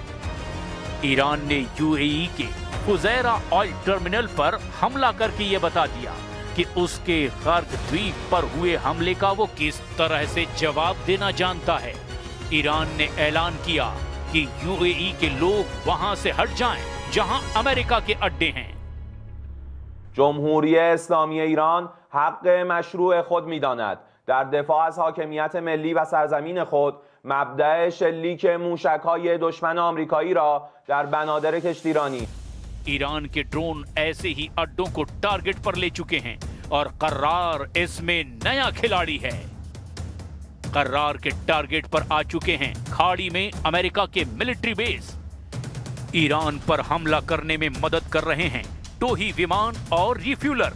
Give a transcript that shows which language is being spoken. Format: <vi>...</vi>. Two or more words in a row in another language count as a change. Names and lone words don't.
<hi>ईरान ने UAE के फुजैरा</hi> <en>oil terminal</en> <hi>पर हमला करके ये बता दिया कि उसके कर्ग द्वीप पर हुए हमले का वो किस तरह से जवाब देना जानता है। ईरान ने ऐलान किया कि यूएई के लोग वहां से हट जाएं, जहां अमेरिका के अड्डे हैं।</hi> <fa>جمهوری اسلامی ایران حق مشروع خود می‌داند در دفاع از حاکمیت ملی و سرزمین خود مبدأ شلیک موشک‌های دشمن آمریکایی را در بنادر کشتیرانی</fa> <hi>ईरान के ड्रोन ऐसे ही अड्डों को टारगेट पर ले चुके हैं और कर्रार इसमें नया खिलाड़ी है। कर्रार के टारगेट पर आ चुके हैं खाड़ी में अमेरिका के</hi> <en>military base.</en> <hi>ईरान पर हमला करने में मदद कर रहे हैं टोही विमान और रिफ्यूलर।</hi>